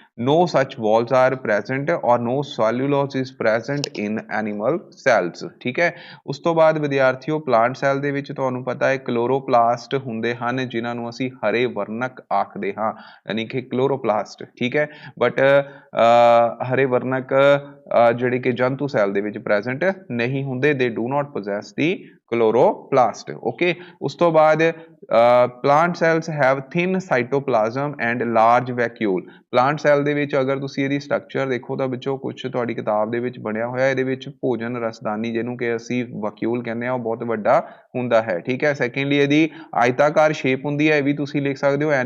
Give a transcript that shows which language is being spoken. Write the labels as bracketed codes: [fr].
[en] no such walls are present or no cellulose is present in animal cells। [pa] ਠੀਕ ਹੈ, ਉਸ ਤੋਂ ਬਾਅਦ ਵਿਦਿਆਰਥੀਓ ਪਲਾਂਟ ਸੈੱਲ ਦੇ ਵਿੱਚ ਤੁਹਾਨੂੰ ਪਤਾ ਹੈ ਕਲੋਰੋਪਲਾਸਟ ਹੁੰਦੇ ਹਨ, ਜਿਨ੍ਹਾਂ ਨੂੰ ਅਸੀਂ ਹਰੇ ਵਰਨਕ ਆਖਦੇ ਹਾਂ, ਯਾਨੀ ਕਿ ਕਲੋਰੋਪਲਾਸਟ। ਠੀਕ ਹੈ, ਬਟ ਹਰੇ ਵਰਨਕ ਜਿਹੜੇ ਕਿ ਜੰਤੂ ਸੈੱਲ ਦੇ ਵਿੱਚ ਪ੍ਰੈਜ਼ੈਂਟ ਨਹੀਂ ਹੁੰਦੇ, [en] They do not possess the chloroplast। okay, [pa] ਉਸ ਤੋਂ ਬਾਅਦ [en] plant cells have thin cytoplasm and large vacuole। [pa] plant cell ਦੇ ਵਿੱਚ ਅਗਰ ਤੁਸੀਂ ਇਹਦੀ ਸਟਰਕਚਰ ਦੇਖੋ ਤਾਂ ਵਿੱਚੋਂ ਕੁਝ ਤੁਹਾਡੀ ਕਿਤਾਬ ਦੇ ਵਿੱਚ ਬਣਿਆ ਹੋਇਆ, ਇਹਦੇ ਵਿੱਚ ਭੋਜਨ ਰਸਦਾਨੀ ਜਿਹਨੂੰ ਕਿ ਅਸੀਂ ਵੈਕਿਊਲ ਕਹਿੰਦੇ ਆ, ਉਹ ਬਹੁਤ ਵੱਡਾ ਹੁੰਦਾ ਹੈ। ਠੀਕ ਹੈ, ਸੈਕੰਡਲੀ ਇਹਦੀ ਆਇਤਾਕਾਰ ਸ਼ੇਪ ਹੁੰਦੀ ਹੈ, ਇਹ ਵੀ ਤੁਸੀਂ ਲਿਖ ਸਕਦੇ ਹੋ।